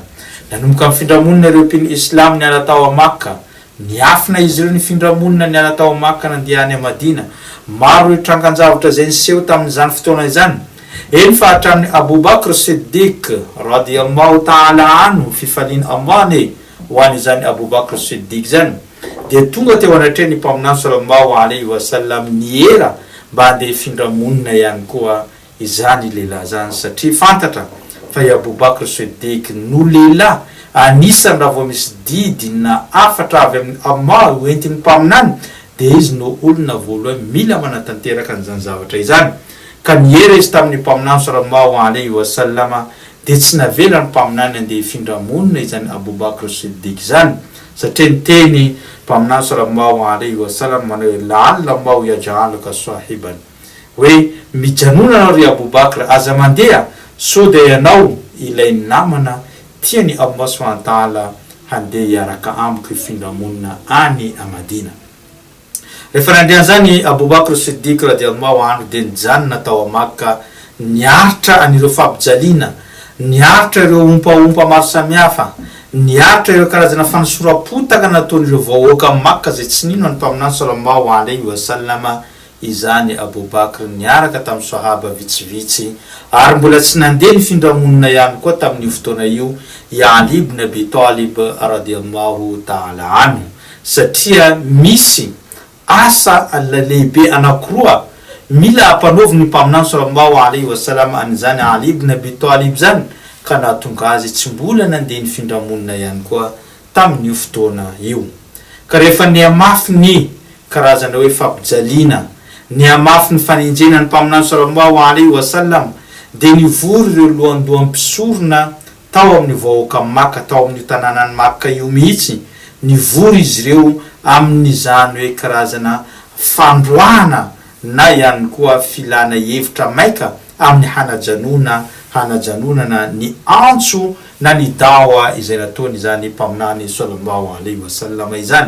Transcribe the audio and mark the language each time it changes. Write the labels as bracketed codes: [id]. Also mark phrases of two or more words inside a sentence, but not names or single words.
[mg] Nanomboka amin'ny findramonina ireo mpino islam niala tao Makka, niafina izy ireo ny findramonina niala tao Makka nandeha any Madina. Maro ireo trangan-javatra zay niseho tamin'izany fotoana izany. Eny fa hatramin'ny Abu Bakr Siddiq [ar] رضي الله تعالى عنه, [mg] fifaliana Allah ho an'izany Abu Bakr Siddiq zany, de tonga teo anatrehany mpaminany [ar] صلى الله عليه وسلم [mg] niera mba handeha findramonina ihany koa izany lehilahy zany, satria fantatra fa i Abu Bakr Siddiq no lehilahy anisany raha vao misy didy na afatra avy amin'ny Allah hoentin'ny mpaminany, de izy no olona voalohany mila manatanteraka an'izany zavatra izany. Ka niera izy tamin'ny mpaminany [ar] صلى الله عليه وسلم, [mg] de tsy navela ny mpaminany andeha findramonina izany Abu Bakr Siddiq zany, satria niteny mpaminany [ar] صلى الله عليه وسلم [mg] manao hoe [ar] لعل الله يجعلك صاحبا, [mg] hoe mijanona anao ry Abu Bakr, aza mandeha so de ianao ilay namana tiany [ar] الله سبحانه وتعالى [mg] handeha hiaraka amiko findramonina any Madina. Rehefa nandehan'izany Abu Bakr Siddiq [ar] رضي الله عنه [mg] de nijanona tao Makka, niaritra anireo fampijaliana, niaritra ireo ompaompa maro samihafa, niaritra ireo karazana fanosorapotaka nataon'ireo vahoaka Makka zay tsy nino any mpaminany [ar] صلى الله عليه وسلم [mg] izany Abu Bakr, niaraka tamin'ny sahaba vitsivitsy, ary mbola tsy nandeha ny findramonina ihany koa tamin'io fotoana io i Ali ibn Abi Talib [ar] رضي الله تعالى عنه, [mg] satria misy asa lehibe anakiroa mila ampanaovy ny mpaminany [ar] صلى الله عليه وسلم [mg] an'izany Ali ibn Abi Talib zany, ka nahatonga azy tsy mbola nandeha ny findramonina ihany koa tamin'io fotoana io. Ka rehefa niamafy ny karazana hoe fampijaliana, niamafy ny fanenjena ny mpaminany [ar] صلى الله عليه [mg] wasallam, de nivory ireo lohandoham-pisorona tao amin'ny vahoaka Makka, tao amin'ny tanànany Makka io mihitsy, nivory izy ireo amin'izany hoe karazana fandroana na ihany koa filana hevitra maika amin'ny hanajanonana ny antso na ny dawa izay nataony izany mpaminany [ar] صلى الله عليه وسلم [mg] izany.